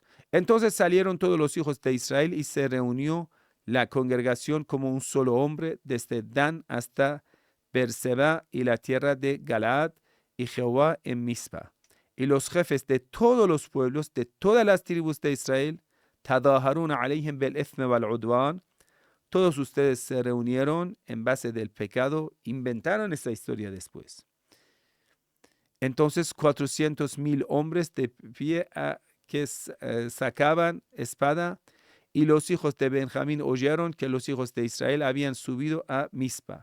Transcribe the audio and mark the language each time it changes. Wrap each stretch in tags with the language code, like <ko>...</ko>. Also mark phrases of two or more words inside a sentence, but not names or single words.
<es>Entonces salieron todos los hijos de Israel y se reunió la congregación como un solo hombre, desde Dan hasta Berseba y la tierra de Galaad y Jehová en Mizpa. Y los jefes de todos los pueblos, de todas las tribus de Israel,</es> <ar>تظاهرون عليهم بالإثم والعدوان.</ar> <es>Todos ustedes se reunieron en base del pecado, inventaron esta historia después. Entonces 400,000 hombres de pie que sacaban espada, y los hijos de Benjamín oyeron que los hijos de Israel habían subido a Mizpa.</es>